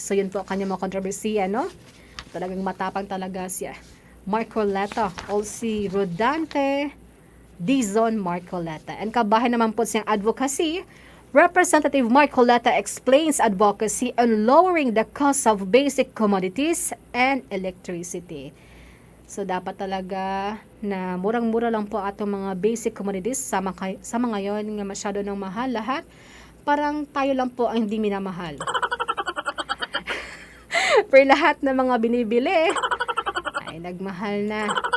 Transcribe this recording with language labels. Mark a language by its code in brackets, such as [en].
[tl] So yun po kanyang mga kontrobersiya, no? Talagang matapang talaga siya. [en] Marcoleta, also Rodante, Dizon Marcoleta. [tl] And kabahay naman po siyang advocacy, [en] Representative Marcoleta explains advocacy on lowering the cost of basic commodities and electricity. [tl] So dapat talaga na murang-mura lang po atong mga basic commodities sa mga ngayon nga masyado ng mahal lahat. Parang tayo lang po ang hindi minamahal. Pero lahat ng mga binibili ay nagmahal na.